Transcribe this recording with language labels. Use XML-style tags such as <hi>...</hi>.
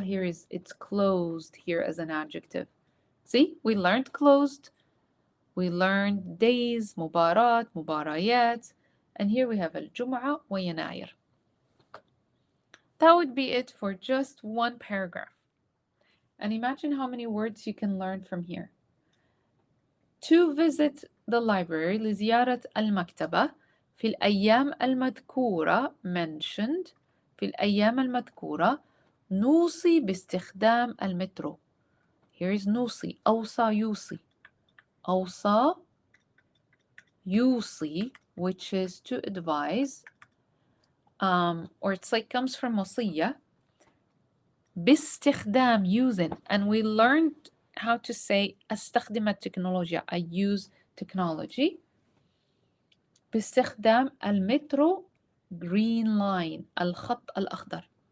<en>Here is it's closed here as an adjective. See, we learned closed. We learned days, مباراة, مباريات. And here we have الجمعة ويناير. That would be it for just one paragraph. And imagine how many words you can learn from here. To visit the library</en> <ar>لزيارة المكتبة في الأيام المذكورة mentioned في الأيام المذكورة نوصي باستخدام المترو.</ar> <en>Here is نوصي.</en> <ar>أوصى يوصي.</ar> <en>أوصى يوصي, which is to advise, or it's like comes from وصية. باستخدام using, and we learned how to say</en> <ar>أستخدم التكنولوجيا.</ar> <en>I use technology.</en> <ar>باستخدام المترو</ar> <en>green line</en> <ar>الخط الأخضر.</ar>